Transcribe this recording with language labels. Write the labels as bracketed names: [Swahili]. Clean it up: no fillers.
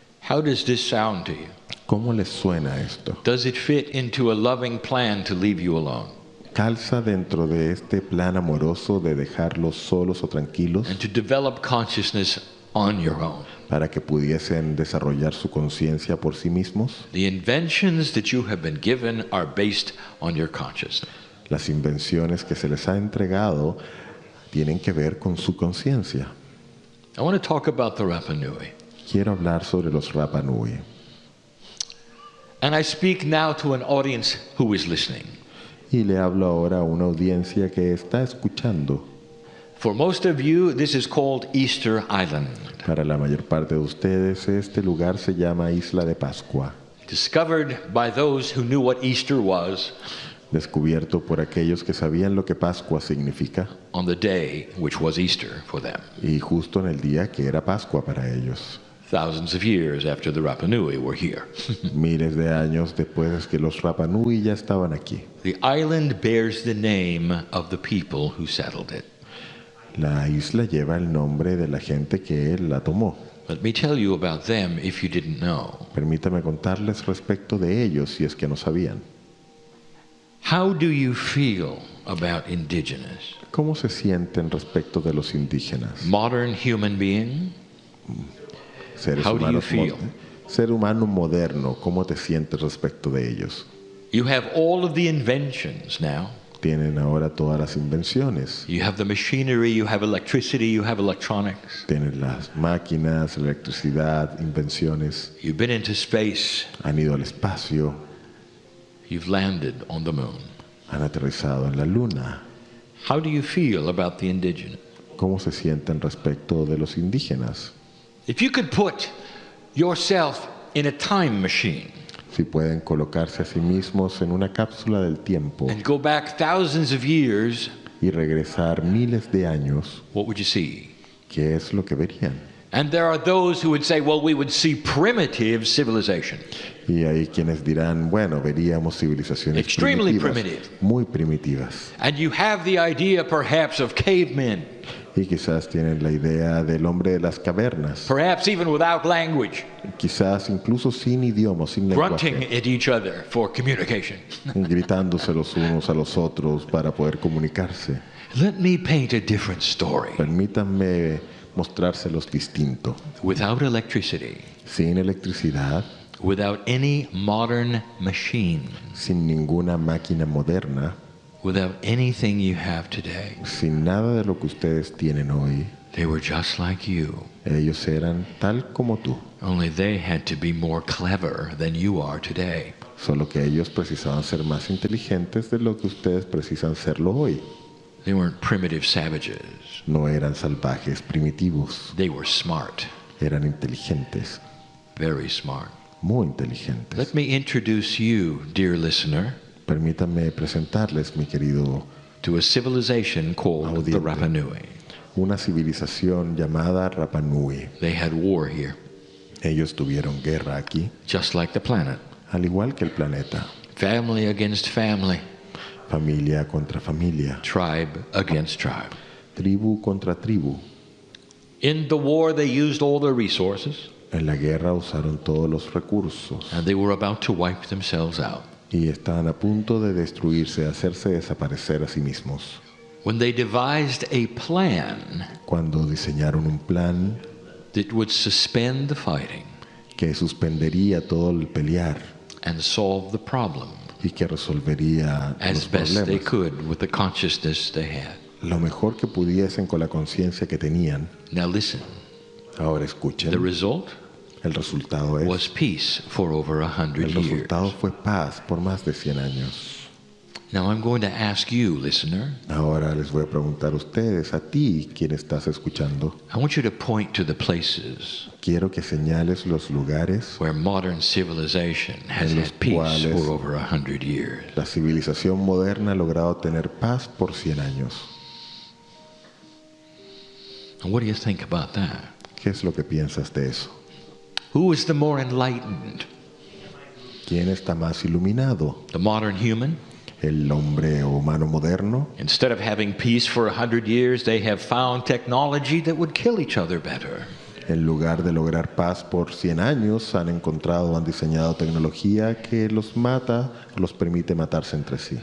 [English] How does this sound to you? [Spanish] ¿Cómo les suena esto? [English] Does it fit into a loving plan to leave you alone [Spanish] ¿Calza dentro de este plan amoroso de dejarlos solos o tranquilos [English] and to develop consciousness on your own? [Spanish] para que pudiesen desarrollar su conciencia por sí mismos? [English] The inventions that you have been given are based on your consciousness. [Spanish] Las invenciones que se les ha entregado tienen que ver con su conciencia. [English] I want to talk about the Rapa Nui. [Spanish] Quiero hablar sobre los Rapa Nui. [English] And I speak now to an audience who is listening. [Spanish] Y le hablo ahora a una audiencia que está escuchando. [English] For most of you, this is called Easter Island, [Spanish] Para la mayor parte de ustedes, este lugar se llama Isla de Pascua, [English] discovered by those who knew what Easter was [Spanish] descubierto por aquellos que sabían lo que Pascua significa [English] on the day which was Easter for them, [Spanish] y justo en el día que era Pascua para ellos. [English] thousands of years after the Rapa Nui were here. [Spanish] Miles de años después de que los Rapa Nui ya estaban aquí. [English] The island bears the name of the people who settled it. [Spanish] La isla lleva el nombre de la gente que la tomó. [English] Let me tell you about them if you didn't know. [Spanish] Permítame contarles respecto de ellos si es que no sabían. [English] How do you feel about indigenous? [Spanish] ¿Cómo se sienten respecto de los indígenas? [English] Modern human being? [Spanish] Seres [English] How do you [Spanish] humanos [English] feel? [Spanish] ser humano moderno, ¿cómo te sientes respecto de ellos? [English] You have all of the inventions now. [Spanish] Tienen ahora todas las invenciones. [English] You have the machinery, you have electricity, you have electronics. [Spanish] Tienen las máquinas, electricidad, invenciones. [English] You've been into space. [Spanish] Han ido al espacio, [English] You've landed on the moon. [Spanish] han aterrizado en la luna. [English] How do you feel about the indigenous? [Spanish] ¿Cómo se sienten respecto de los indígenas? [English] If you could put yourself in a time machine [Spanish] Si pueden colocarse a sí mismos en una cápsula del tiempo [English] and go back thousands of years, [Spanish] y regresar miles de años, [English] what would you see? [Spanish] ¿qué es lo que verían? [English] And there are those who would say, well, we would see primitive civilization. [Spanish] Y hay quienes dirán, bueno, veríamos civilizaciones [English] Extremely [Spanish] primitivas, muy primitivas. [English] And you have the idea perhaps of cavemen, [Spanish] Y quizás tienen la idea del hombre de las cavernas, [English] perhaps even without language, [Spanish] quizás incluso sin idioma, sin [English] grunting [Spanish] lenguaje, [English] at each other for communication. [Spanish] gritándose los unos a los otros para poder comunicarse. [English] Let me paint a different story. [Spanish] Permítanme mostrárselos distinto. [English] Without electricity, [Spanish] Sin electricidad, [English] without any modern machine, [Spanish] sin ninguna máquina moderna, [English] without anything you have today, [Spanish] sin nada de lo que ustedes tienen hoy, [English] They were just like you. [Spanish] Ellos eran tal como tú, [English] Only they had to be more clever than you are today. [Spanish] solo que ellos precisaban ser más inteligentes de lo que ustedes precisan serlo hoy. [English] They weren't primitive savages. [Spanish] No eran salvajes primitivos, [English] They were smart, [Spanish] eran inteligentes, [English] very smart. [Spanish] muy inteligentes. [English] Let me introduce you, dear listener, [Spanish] Permítanme presentarles, mi querido, [English] to a civilization called the [Spanish] Audiente. [English] Rapa Nui. [Spanish] una civilización llamada Rapa Nui. [English] They had war here, [Spanish] Ellos tuvieron guerra aquí, [English] just like the planet. [Spanish] al igual que el planeta. [English] Family against family, [Spanish] Familia contra familia, [English] tribe against tribe. [Spanish] tribu contra tribu. [English] In the war, they used all their resources, [Spanish] En la guerra usaron todos los recursos [English] and they were about to wipe themselves out. [Spanish] y estaban a punto de destruirse, hacerse desaparecer a sí mismos. [English] When they devised a plan [Spanish] Cuando diseñaron un plan [English] that would suspend the fighting [Spanish] que suspendería todo el pelear [English] and solve the problem [Spanish] y que resolvería [English] as [Spanish] los [English] best they [Spanish] problemas [English] could with the consciousness they had. [Spanish] lo mejor que pudiesen con la conciencia que tenían. [English] Now listen, [Spanish] Ahora [English] the [Spanish] escuchen, [English] result [Spanish] el resultado [English] was [Spanish] es, [English] peace for over 100 [Spanish] el [English] years. [Spanish] resultado fue paz por más de 100 años. [English] Now I'm going to ask you, listener, [Spanish] Ahora les voy a preguntar a ustedes, a ti, quien estás escuchando, [English] I want you to point to the places [Spanish] quiero que señales los lugares. [English] where modern civilization has [Spanish] En los [English] had peace [Spanish] cuales- [English] for over 100 years. [Spanish] La civilización moderna ha logrado tener paz por 100 años. [English] And what do you think about that? [Spanish] ¿Qué es lo que piensas de eso? [English] Who is the more enlightened? [Spanish] ¿Quién está más iluminado? [English] The modern human? [Spanish] ¿El hombre humano moderno? [English] Instead of having peace for 100 years, they have found technology that would kill each other better. [Spanish] En lugar de lograr paz por 100 años, han encontrado, han diseñado tecnología que los mata, los permite matarse entre sí.